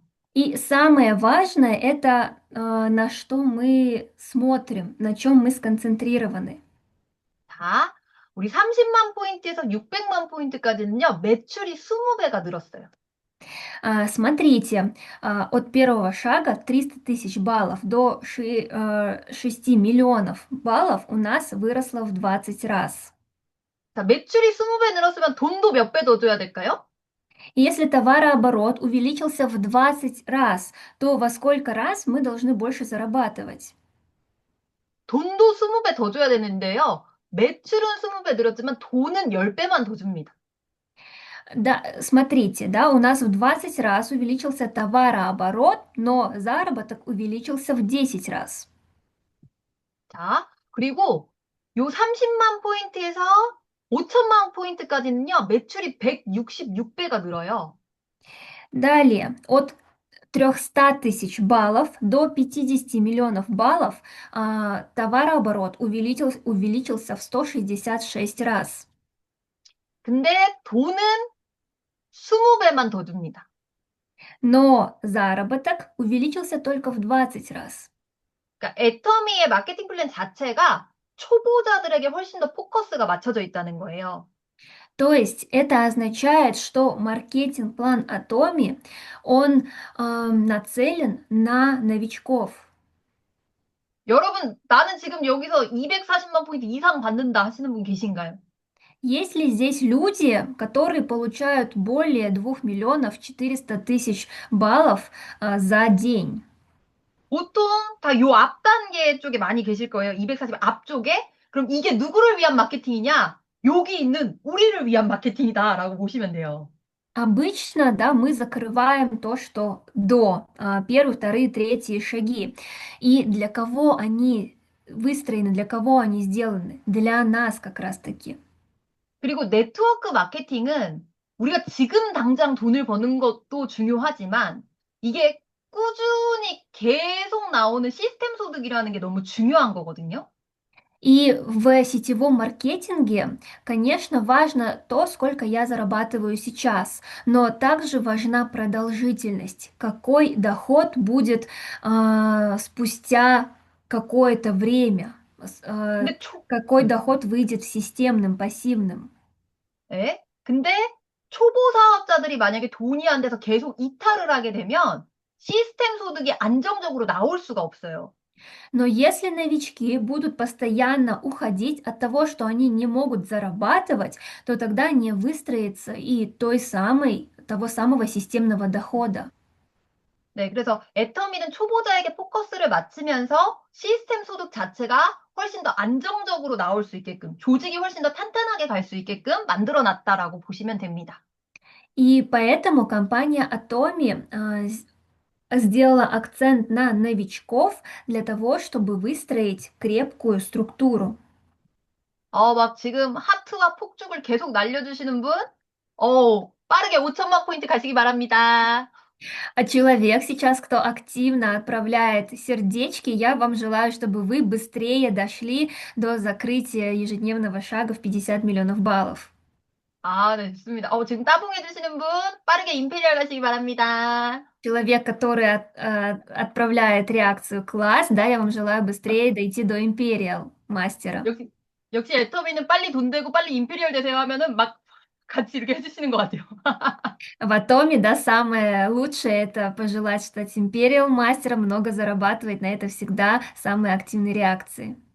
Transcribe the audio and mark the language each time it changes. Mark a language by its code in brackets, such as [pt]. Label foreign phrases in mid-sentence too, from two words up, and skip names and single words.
[ru] И самое важное это на что мы смотрим, на чем мы сконцентрированы. [ko] 자, 우리 30만 포인트에서 600만 포인트까지는요, 매출이 20배가 늘었어요. [ru] Смотрите, от первого шага 300 тысяч баллов до 6 миллионов баллов у нас выросло в 20 раз. [ko] 자, 매출이 20배 늘었으면 돈도 몇 배 더 줘야 될까요? [ru] И если товарооборот увеличился в 20 раз, то во сколько раз мы должны больше зарабатывать? [ko] 돈도 20배 더 줘야 되는데요. 매출은 20배 늘었지만 돈은 10배만 더 줍니다. [ru] Да, смотрите, да, у нас в 20 раз увеличился товарооборот, но заработок увеличился в 10 раз. [ko] 자, 그리고 요 30만 포인트에서 5천만 포인트까지는요, 매출이 166배가 늘어요. [ru] Далее, от 300 тысяч баллов до 50 миллионов баллов товарооборот увеличился в 166 раз. [ko] 근데 돈은 20배만 더 줍니다. [ru] Но заработок увеличился только в 20 раз. [ko] 그러니까 애터미의 마케팅 플랜 자체가 초보자들에게 훨씬 더 포커스가 맞춰져 있다는 거예요. [ru] То есть это означает, что маркетинг-план Atomi, он нацелен на новичков. [ko] 여러분, 나는 지금 여기서 240만 포인트 이상 받는다 하시는 분 계신가요? [ru] Есть ли здесь люди, которые получают более 2 400 000 баллов за день? [ko] 보통 다 요 앞 단계 쪽에 많이 계실 거예요. 240 앞쪽에. 그럼 이게 누구를 위한 마케팅이냐? 여기 있는 우리를 위한 마케팅이다라고 보시면 돼요. [ru] Обычно, да, мы закрываем то, что до первые, вторые, третьи шаги. И для кого они выстроены, для кого они сделаны? Для нас как раз-таки. [ko] 그리고 네트워크 마케팅은 우리가 지금 당장 돈을 버는 것도 중요하지만 이게 꾸준히 계속 나오는 시스템 소득이라는 게 너무 중요한 거거든요. [ru] И в сетевом маркетинге, конечно, важно то, сколько я зарабатываю сейчас, но также важна продолжительность, какой доход будет спустя какое-то время, [ko] 근데 [ru] какой доход выйдет системным, пассивным. [ko] 근데 초보 사업자들이 만약에 돈이 안 돼서 계속 이탈을 하게 되면 시스템 소득이 안정적으로 나올 수가 없어요. [ru] Но если новички будут постоянно уходить от того, что они не могут зарабатывать, то тогда не выстроится и того самого системного дохода. [ko] 네, 그래서 애터미는 초보자에게 포커스를 맞추면서 시스템 소득 자체가 훨씬 더 안정적으로 나올 수 있게끔, 조직이 훨씬 더 탄탄하게 갈 수 있게끔 만들어 놨다라고 보시면 됩니다. [ru] И поэтому компания Atomi сделала акцент на новичков для того, чтобы выстроить крепкую структуру. [ko] 막 지금 하트와 폭죽을 계속 날려주시는 분, 빠르게 5천만 포인트 가시기 바랍니다. [ru] А человек сейчас, кто активно отправляет сердечки, я вам желаю, чтобы вы быстрее дошли до закрытия ежедневного шага в 50 миллионов баллов. [ko] 아, 네, 좋습니다. 지금 따봉해 주시는 분 빠르게 임페리얼 가시기 바랍니다. [ru] Человек, который отправляет реакцию класс, да, я вам желаю быстрее дойти до Imperial мастера. [ko] 역시 애터미는 빨리 돈 되고 빨리 임페리얼 되세요 하면은 막 같이 이렇게 해주시는 것 같아요. [ru] В Атоме, да, самое лучшее это пожелать стать Imperial мастером, много зарабатывать, на это всегда самые активные реакции.